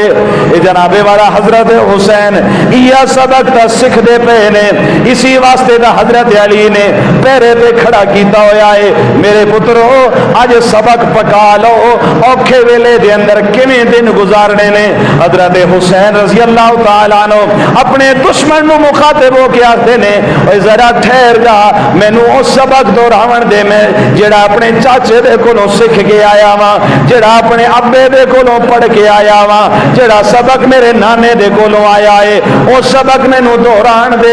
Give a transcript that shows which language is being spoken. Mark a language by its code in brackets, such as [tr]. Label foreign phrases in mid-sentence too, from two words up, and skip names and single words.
[pa] یہ جنابِ والا حضرت حسین ایہا سبق تا سکھدے پے نے. ایسی واسطے دا حضرت علی نے پیرے تے کھڑا کیتا ہویا ہے. میرے پترو، اج سبق پکا لو، اوکھے ویلے دے اندر کویں دن گزارنے نے. حضرت حسین [ar] رضي الله تعالى عنه [pa] اپنے دشمن نوں مخاطب ہو کے آکھدے نے، اوئے ذرا ٹھہر جا، مینوں وہ سبق دہراون دے، میں جیہڑا اپنے چاچے دے کولوں سیکھ کے آیا واں، جیہڑا اپنے ابے دے کولوں پڑھ کے آیا واں، جیہڑا سبق میرے نانے دے کولوں آیا ہے، وہ سبق مینوں دہران دے.